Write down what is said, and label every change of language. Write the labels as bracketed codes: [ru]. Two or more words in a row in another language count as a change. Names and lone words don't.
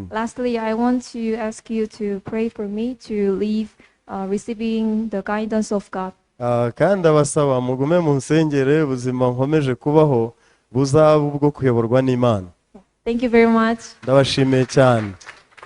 [en] Lastly, I want to ask you to pray for me to live receiving the guidance of God. [rw] Kandi abasaba mugume mu nsengere ubuzima nkomeje kubaho buzaba ubwo kuyoborwa n'Imana. [en] Thank you very much. [rw] Ndabashimiye cyane.